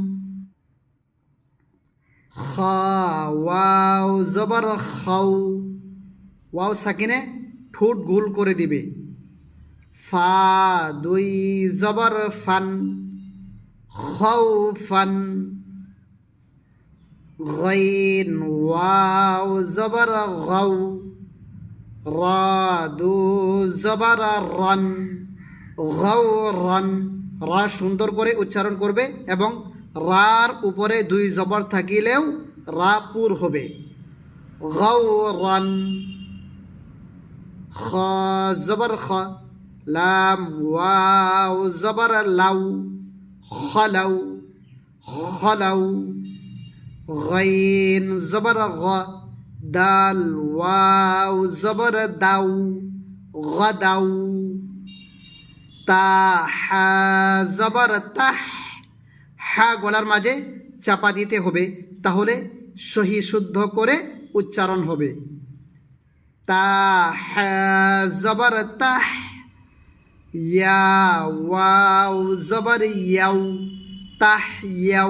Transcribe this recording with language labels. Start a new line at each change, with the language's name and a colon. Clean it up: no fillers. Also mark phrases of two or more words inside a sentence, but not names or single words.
Bangla: খা ওয়াও জবর খাও, ওয়াও সাকিনে ঠোঁট গোল করে দিবে। ফা দুই জবর ফান, খাউফান। গাইন ওয়াও জবর গাও, রা দুই জবর রান, গৌরন। রা সুন্দর করে উচ্চারণ করবে এবং রার উপরে দুই জবর থাকিলেও রা পুর হবে। গৌরন। খ জবর খ, লাম ওয়াও জবর লাউ, খলাউ, খলাউ। গাইন জবর গা, দাল ওয়াও জবর দাও, গাদাও। তা হা জবর তাহ, হা গলার মাঝে চাপা দিতে হবে, তাহলে সহি শুদ্ধ করে উচ্চারণ হবে। তা হা জবর তাহ, ইয়া ওয়াও জবর ইয়াও, তাহ ইয়াও।